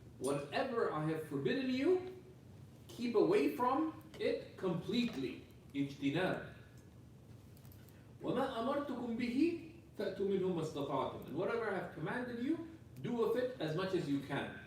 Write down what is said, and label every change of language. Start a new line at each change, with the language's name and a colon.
English: Whatever I have forbidden you, keep away from it completely.
Arabic: اجتناب. وما أمرتكم به فأتوا منه ما استطعتم.
English: And whatever I have commanded you, do of it as much as you can.